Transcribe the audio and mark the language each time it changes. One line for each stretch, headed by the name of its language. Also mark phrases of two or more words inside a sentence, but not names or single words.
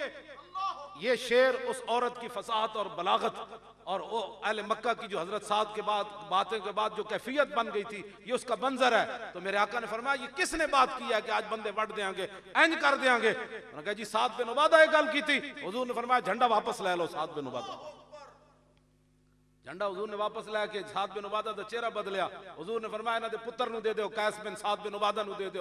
Urdu: یہ شعر اس عورت کی فصاحت اور بلاغت اور اہل مکہ کی جو حضرت سعد کے بعد باتیں کے بعد جو کیفیت بن گئی تھی، یہ اس کا منظر ہے۔ تو میرے آقا نے فرمایا یہ کس نے بات کی ہے کہ آج
Punjabi: بندے وٹ دیاں گے، اینج کر دیاں گے؟
Urdu: انہوں نے کہا جی سعد بن عبادہ یہ گل کی تھی۔ حضور نے فرمایا جھنڈا واپس لے لو سعد بن عبادہ، جھنڈا حضور نے واپس لے کے سعد بن عبادہ
Punjabi: دا چہرہ بدلیا۔ حضور نے فرمایا انہاں دے پتر نو دے دیو، قیس بن سعد بن عبادہ نو دے دیو۔